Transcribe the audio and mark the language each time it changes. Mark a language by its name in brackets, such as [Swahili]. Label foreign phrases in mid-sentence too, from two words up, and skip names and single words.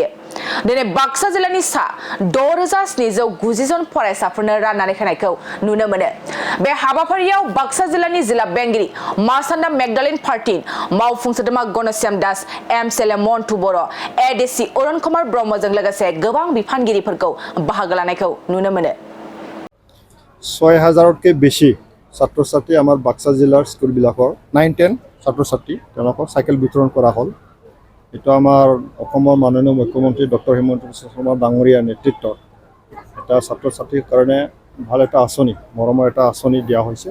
[Bodo] दिनै बाक्सा जिल्लानि सा 6,790 जन फरायसाफोरनो राननानै होनायखौ नुनो मोनो। बे हाबाफारियाव बाक्सा जिल्लानि जिल्ला बेंगिरि मासान्दा मेगदालिन पार्टी मावफुं सोद्रोमा गणश्याम दास, एमसिएलए मन्टु बर', एडिसि अरुण कुमार ब्रह्मजों लोगोसे गोबां बिफानगिरिफोरखौ बाहागो लानायखौ नुनो मोनो। [Assamese] 6,000তকৈ বেছি ছাত্ৰ ছাত্ৰী আমাৰ বাক্সা জিলাৰ স্কুলবিলাকৰ 9-10 ছাত্ৰ ছাত্ৰী তেওঁলোকক চাইকেল বিতৰণ কৰা হ'ল। এইটো আমাৰ অসমৰ মাননীয় মুখ্যমন্ত্ৰী ডক্টৰ হিমন্ত বিশ্ব শৰ্মা ডাঙৰীয়াৰ নেতৃত্বত এটা ছাত্ৰ ছাত্ৰীৰ কাৰণে ভাল এটা আঁচনি, মৰমৰ এটা আঁচনি দিয়া হৈছে।